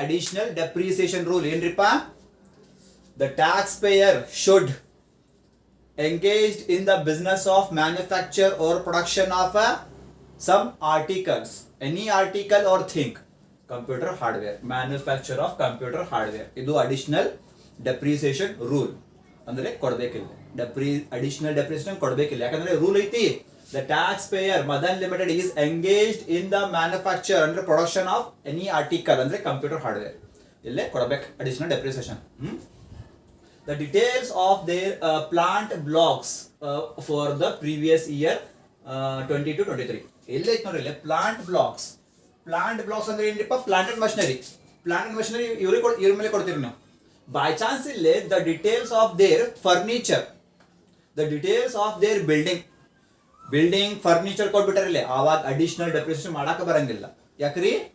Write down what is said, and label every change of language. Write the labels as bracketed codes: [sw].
[en] Additional depreciation rule ಏನ್ರಿಪ್ಪ? The taxpayer should engaged in the business of manufacture or production of some articles, any article or thing, computer hardware, manufacture of computer hardware. [kn] ಇದು additional depreciation rule ಅಂದ್ರೆ ಕೊಡಬೇಕಿಲ್ಲ. [en] additional depreciation [kn] ಕೊಡಬೇಕಿಲ್ಲ. ಯಾಕಂದ್ರೆ rule ಐತಿ, [en] the taxpayer Madan Limited is engaged in the manufacture and production of any article ಅಂದ್ರೆ computer hardware. [kn] ಇಲ್ಲೇ ಕೊಡಬೇಕು additional depreciation. [en] The details of their plant blocks for the previous year 22-23. [kn] ಇಲ್ಲಿ ಐತೆ ನೋಡ್ರಿ, plant blocks. Plant blocks ಅಂದ್ರೆ ಏನ್ರಿಪ್ಪ? Plant and machinery. [en] plant and machinery [kn] ಇವ್ರ ಮೇಲೆ ಕೊಡ್ತೀರಿ ನಾವು. [en] by chance ಇಲ್ಲೇ the details of their furniture, the details of their building furniture [kn] ಕೊಟ್ಬಿಟ್ಟಾರಿಲ್ಲ, ಆವಾಗ ಅಡಿಷನಲ್ ಡೆಪ್ರಿಸಿಯೇಷನ್ ಮಾಡಾಕ ಬರಂಗಿಲ್ಲ. ಯಾಕ್ರಿ?